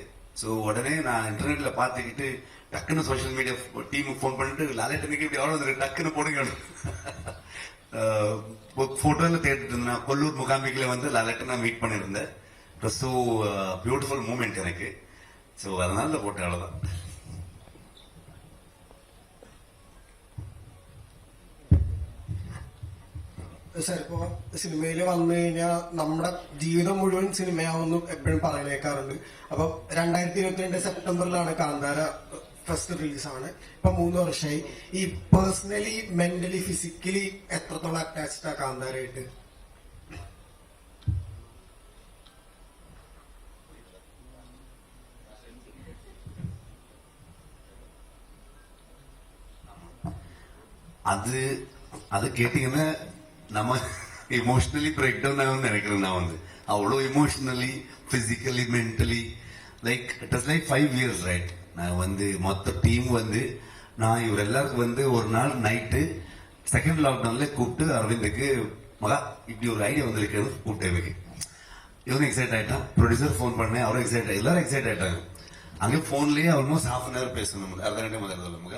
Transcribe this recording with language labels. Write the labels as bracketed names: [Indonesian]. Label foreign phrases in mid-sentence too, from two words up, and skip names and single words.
[Tamil] ஸோ உடனே நான் இன்டர்நெட்ல பார்த்துக்கிட்டு டக்குன்னு [English] social media team [Tamil] ஃபோன் பண்ணிட்டு லாலேட்டனுக்கு இப்படி அவார்டு வந்துருக்கு டக்குன்னு போடுங்க. போட்டோல தேடிட்டு இருந்தேன். கொல்லூர் முகாமிக்கில வந்து லாலேட்டனை மீட் பண்ணிருந்தேன். [English] it was so beautiful moment [Tamil] எனக்கு. ஸோ அதனால போட்டேன், அவ்வளவுதான். [Malayalam] സാർ ഇപ്പോ സിനിമയിൽ വന്നു കഴിഞ്ഞാൽ നമ്മുടെ ജീവിതം മുഴുവൻ സിനിമയാവുന്നു എപ്പോഴും പറയുന്നേക്കാറുണ്ട്. അപ്പൊ 2022 സെപ്റ്റംബറിലാണ് കാന്താര ഫസ്റ്റ് റിലീസാണ്. ഇപ്പൊ 3 വർഷമായി. ഈ [English] personally mentally physically [Malayalam] എത്രത്തോളം അറ്റാച്ച്ഡ് ആ കാന്താരയായിട്ട്? [Tamil] அது கேட்டீங்கன்னா நம்ம [English] emotionally break down [Tamil] ஆகும்னு நினைக்கிறேன். நான் வந்து அவ்வளோ [English] emotionally physically mentally like it is like 5 years right. [Tamil] நான் வந்து மொத்த டீம் வந்து நான் இவர் எல்லாருக்கும் வந்து ஒரு நாள் நைட்டு [English] second lockdown [Tamil] கூப்பிட்டு அரவிந்துக்கு மகா இப்படி ஒரு ஐடியா வந்திருக்கிறது கூப்பிட்டேன். இவங்க எக்ஸைட் ஆயிட்டான். ப்ரொடியூசர் ஃபோன் பண்ணேன், அவரும் எக்ஸைட் எல்லாரும் எக்ஸைட் ஆயிட்டாங்க. அங்கே ஃபோன்லயே [English] almost ½ hour [Tamil] பேசணும், [Kannada] ಅರ್ಧ ಗಂಟೆ [Tamil] முதல்ல மகா.